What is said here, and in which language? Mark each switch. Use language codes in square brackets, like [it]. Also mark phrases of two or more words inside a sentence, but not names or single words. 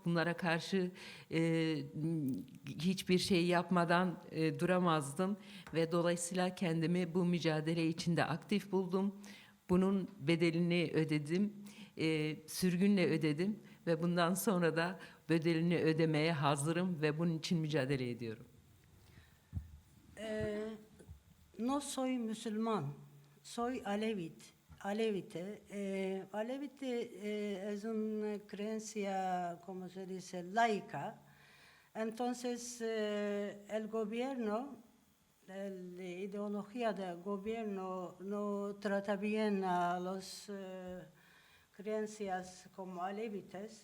[tr] Bunlara karşı hiçbir şey yapmadan duramazdım ve dolayısıyla kendimi bu mücadele içinde aktif buldum. Bunun bedelini ödedim, sürgünle ödedim ve bundan sonra da bedelini ödemeye hazırım ve bunun için mücadele ediyorum. [es] No soy musulmán, soy alevite. Alevite es una creencia, como se dice, laica. Entonces, el gobierno, la ideología del gobierno no trata bien a las creencias como alevites.